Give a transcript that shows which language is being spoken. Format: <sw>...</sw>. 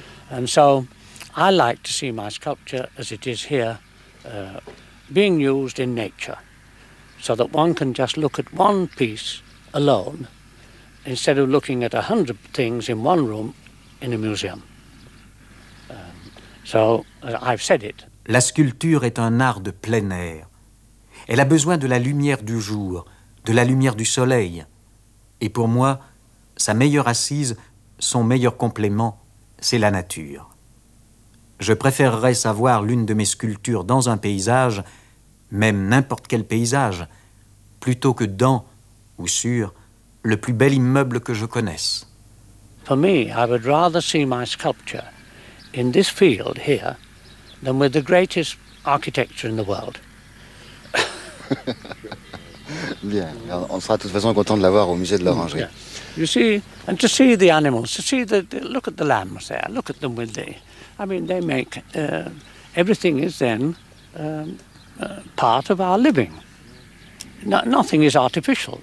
<en>And so I like to see my sculpture as it is here, being used in nature, so that one can just look at one piece alone instead of looking at 100 things in one room in a museum. I've said it.</en> <fr>La sculpture est un art de plein air. Elle a besoin de la lumière du jour, de la lumière du soleil. Et pour moi, sa meilleure assise, son meilleur complément, c'est la nature. Je préférerais savoir l'une de mes sculptures dans un paysage, même n'importe quel paysage, plutôt que dans, ou sur, le plus bel immeuble que je connaisse. Pour moi, je voudrais plus voir ma sculpture dans ce field ici que avec la plus grande architecture du monde. Bien, on sera de toute façon content de l'avoir au musée de l'Orangerie.</fr> <en>Yeah. You see, and to see the animals, to see the look at the lambs there, look at them with the, I mean, they make everything is then part of our living. No, nothing is artificial.</en>